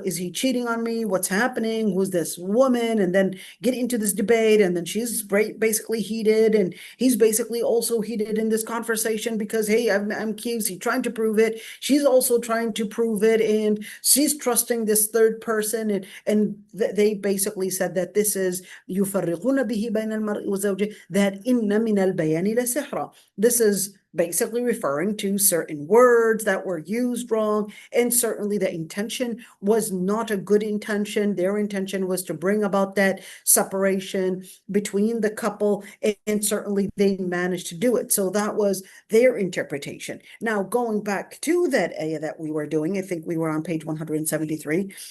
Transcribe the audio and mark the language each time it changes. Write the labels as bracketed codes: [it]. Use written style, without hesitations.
[en] Is he cheating on me? What's happening? Who's this woman? And then get into this debate. And then she's basically heated, and he's basically also heated in this conversation because, hey, I'm accused. He's trying to prove it. She's also trying to prove it. And she's trusting this third person. And they basically said that this is [ar] يفرقون به بين المرء وزوجه, [en] that [ar] إن من البيان لسحرا. [en] This is basically referring to certain words that were used wrong, and certainly the intention was not a good intention. Their intention was to bring about that separation between the couple, and certainly they managed to do it. So that was their interpretation. Now, going back to that ayah that we were doing, I think we were on page 173.